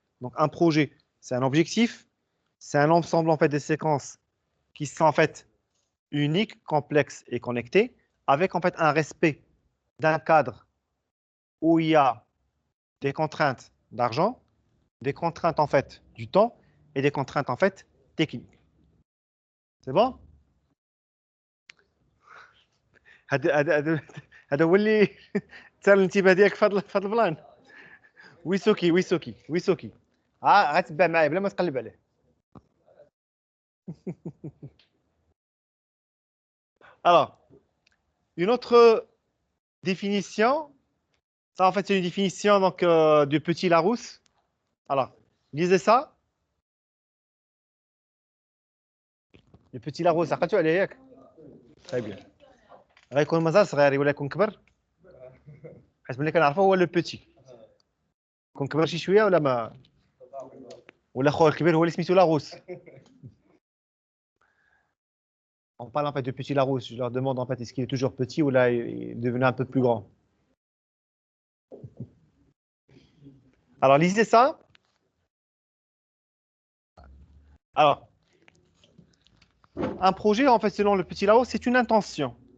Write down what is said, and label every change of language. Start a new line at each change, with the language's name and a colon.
French: Donc un projet, c'est un objectif, c'est un ensemble en fait des séquences qui sont en fait uniques, complexes et connectées, avec en fait un respect d'un cadre où il y a des contraintes d'argent, des contraintes en fait du temps et des contraintes en fait techniques. C'est bon?
Arabic: هذا هو اللي تسال الانتباه ديالك في هذا البلان. ويسوكي غتبع معايا بلا ما تقلب عليه.
French: Alors, une autre définition, ça en fait c'est une définition donc de Petit Larousse. Alors, lisez ça. Le Petit Larousse,
Arabic: عقلتوا عليه ياك؟
French: Très bien.
Arabic: غيكون مازال صغير ولا يكون كبر؟ حيت ملي كنعرفو هو
French: لو بوتي.
Arabic: يكون كبر شي شويه ولا ما ولا خويا الكبير هو اللي سميتو لاروس.
French: On parle en fait de Petit Larousse. Je leur demande en fait est-ce qu'il est toujours petit ou là il est devenu un peu plus grand. Alors lisez ça. Alors, un projet en fait selon le Petit Larousse, c'est une intention.